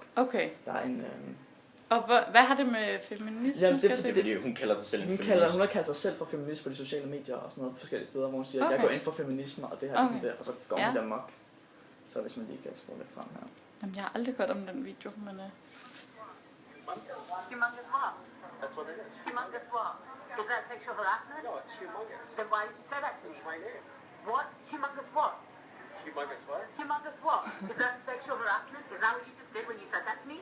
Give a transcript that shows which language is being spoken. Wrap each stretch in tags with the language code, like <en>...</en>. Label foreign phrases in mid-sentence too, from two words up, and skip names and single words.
<da>Okay. Der er en... Og hvad har det med feminisme? Jamen, det er fordi hun kalder sig selv en feminist. Hun har kaldt sig selv for feminist på de sociale medier og sådan noget forskellige steder, hvor hun siger, at jeg går ind for feminisme, og det her sådan der, og så går hun amok. Så hvis man lige kan spole lidt frem her. Jamen, jeg har aldrig hørt om den video, men...</da> <en>Humongous what? That's what it is. Humongous what? Is that sexual harassment? No, it's humongous. Then why did you say that to me? It's my name. What? Humongous what? Humongous what? Humongous what? Is that sexual harassment? Is that what you just did when you said that to me?</en>